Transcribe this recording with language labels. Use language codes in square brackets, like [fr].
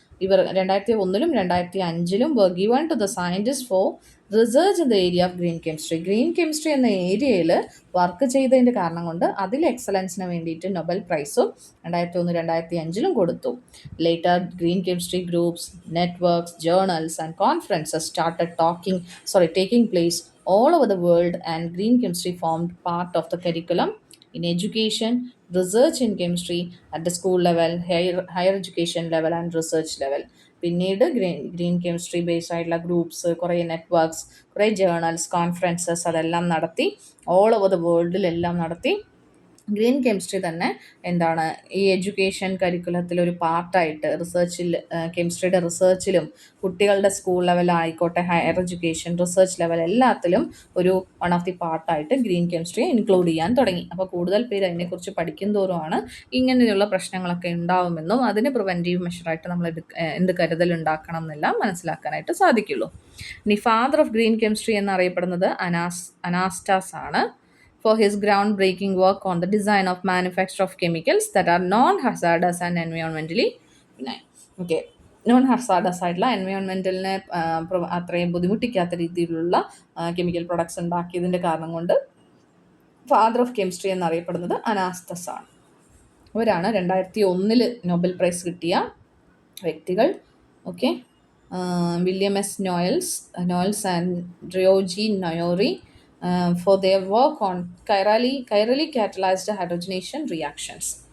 [ml] ഇവർ 2001-ലും 2005-ലും [en] were given to the scientists for research in the area of green chemistry. [ml] Green chemistry എന്ന ഏരിയയിൽ work ചെയ്തതിൻ്റെ കാരണം കൊണ്ട് അതിൽ എക്സലൻസിന് വേണ്ടിയിട്ട് നൊബൽ പ്രൈസും 2001, 2005-ലും കൊടുത്തു. [en] Later green chemistry groups, networks, journals and conferences started taking place all over the world, and green chemistry formed part of the curriculum in education, research in chemistry at the school level, higher education level and research level. [ml] പിന്നീട് green chemistry based ആയിട്ടുള്ള groups, കുറേ networks, കുറേ journals, conferences അതെല്ലാം നടത്തി, all over the വേൾഡിലെല്ലാം നടത്തി. Green chemistry തന്നെ എന്താണ് ഈ എഡ്യൂക്കേഷൻ കരിക്കുലത്തിലൊരു പാർട്ടായിട്ട് കെമിസ്ട്രിയുടെ റിസർച്ചിലും കുട്ടികളുടെ school ലെവലായിക്കോട്ടെ, higher education, research level എല്ലാത്തിലും ഒരു വൺ ഓഫ് ദി പാർട്ടായിട്ട് ഗ്രീൻ കെമിസ്ട്രിയെ ഇൻക്ലൂഡ് ചെയ്യാൻ തുടങ്ങി. അപ്പോൾ കൂടുതൽ പേര് അതിനെക്കുറിച്ച് പഠിക്കും തോറുമാണ് ഇങ്ങനെയുള്ള പ്രശ്നങ്ങളൊക്കെ ഉണ്ടാവുമെന്നും അതിന് പ്രിവെൻറ്റീവ് മെഷറായിട്ട് നമ്മൾ എന്ത് കരുതൽ ഉണ്ടാക്കണം എന്നെല്ലാം മനസ്സിലാക്കാനായിട്ട് സാധിക്കുള്ളൂ. ഇനി ഫാദർ ഓഫ് ഗ്രീൻ കെമിസ്ട്രി എന്നറിയപ്പെടുന്നത് അനാസ്റ്റാസ് ആണ്, [en] for his groundbreaking work on the design of manufacture of chemicals that are non-hazardous and environmentally benign. [ml] Okay, non-hazardous ആയിട്ടുള്ള എൻവയോൺമെൻറ്റലിനെ അത്രയും ബുദ്ധിമുട്ടിക്കാത്ത രീതിയിലുള്ള കെമിക്കൽ പ്രൊഡക്ട്സ് ഉണ്ടാക്കിയതിൻ്റെ കാരണം കൊണ്ട് ഫാദർ ഓഫ് കെമിസ്ട്രി എന്നറിയപ്പെടുന്നത് അനാസ്തസ് ആണ്. അവരാണ് 2001 നൊബൽ പ്രൈസ് കിട്ടിയ വ്യക്തികൾ. [en] Okay, William S Knowles and Ryoji Noyori for their work on chirally catalyzed hydrogenation reactions.